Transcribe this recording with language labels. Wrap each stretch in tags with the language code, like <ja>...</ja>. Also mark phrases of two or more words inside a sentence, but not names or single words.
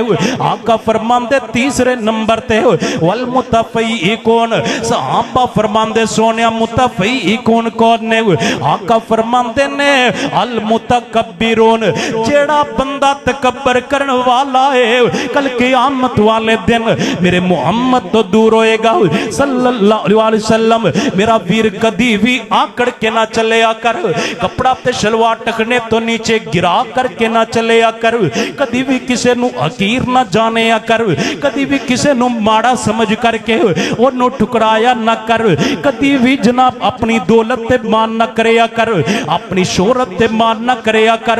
<pa>آقا فرماندے تیسرے نمبر تے</pa> <ar>والمتفيقون,</ar> <pa>صحابہ فرماندے سوہنیا متفیقون کون نے? آقا فرماندے نے</pa> <ar>المتكبرون,</ar> <pa>جیڑا بندہ تکبر کرنے والا ہے کل قیامت والے دن میرے محمد تو دور ہوئے گا</pa> <ar>صلى الله عليه وسلم.</ar> <pa>میرا ویر کدی بھی آکڑ کے نہ چلے کر، کپڑا تے شلوار ٹخنے تو نیچے گرا کر کے نہ چلے کر، کدی بھی کسے نوں حقیر نہ جانے کر، کدی بھی کسے نوں ماڑا سمجھ کر کے اونوں ٹھکرایا نہ کر، کدی بھی جناب اپنی دولت تے مان نہ کریا کر، اپنی شہرت تے مان نہ کریا کر.</pa>